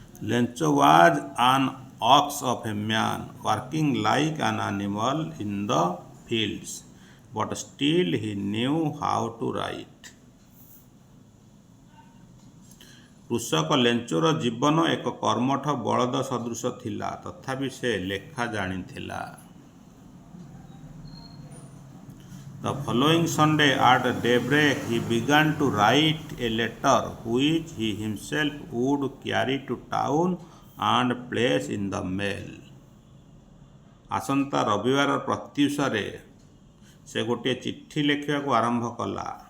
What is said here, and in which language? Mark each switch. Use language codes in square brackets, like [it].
[en] Lencho was an ox of a man, working like an animal in the fields, but still he knew how to write. [or] କୃଷକ ଲେଞ୍ଚର ଜୀବନ ଏକ କର୍ମଠ ବଳଦ ସଦୃଶ ଥିଲା, ତଥାପି ସେ ଲେଖା ଜାଣିଥିଲା। [en] The following Sunday at daybreak he began to write a letter which he himself would carry to town and place in the mail. [or] ଆସନ୍ତା ରବିବାର ପ୍ରତ୍ୟୁଷରେ ସେ ଗୋଟିଏ ଚିଠି ଲେଖିବାକୁ ଆରମ୍ଭ କଲା।